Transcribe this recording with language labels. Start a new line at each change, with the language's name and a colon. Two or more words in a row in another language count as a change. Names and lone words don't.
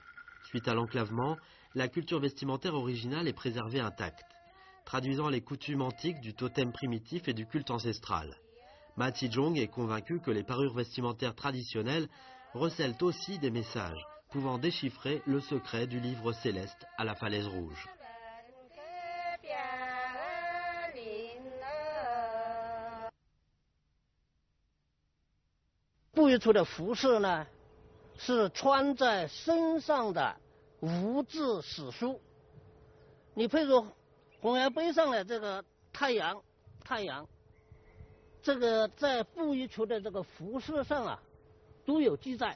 French: Suite à l'enclavement, la culture vestimentaire originale est préservée intacte, traduisant les coutumes antiques du totem primitif et du culte ancestral. Ma Tijong est convaincu que les parures vestimentaires traditionnelles recèlent aussi des messages, pouvant déchiffrer le secret du livre céleste à la falaise rouge.
Chinese: 布衣族的服饰呢，是穿在身上的无字史书。你譬如红崖碑上的这个太阳，这个在布衣族的这个服饰上啊，都有记载。